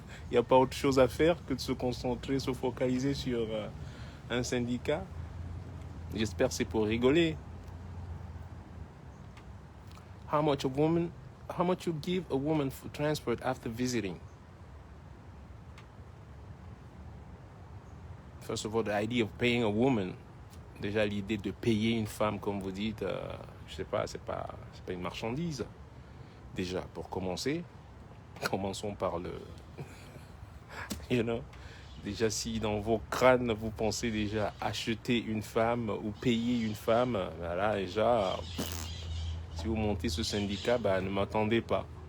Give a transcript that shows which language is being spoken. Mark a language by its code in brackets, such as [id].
[fr] Il n'y a pas autre chose à faire que de se concentrer, se focaliser sur un syndicat. J'espère que c'est pour rigoler. [en] How much you give a woman for transport after visiting? First of all, the idea of paying a woman, [fr] déjà l'idée de payer une femme, comme vous dites, je sais pas, c'est pas une marchandise. Déjà, pour commencer, commençons par le, [en] you know, [fr] déjà si dans vos crânes vous pensez déjà acheter une femme ou payer une femme, ben là déjà, si vous montez ce syndicat, ben ne m'attendez pas.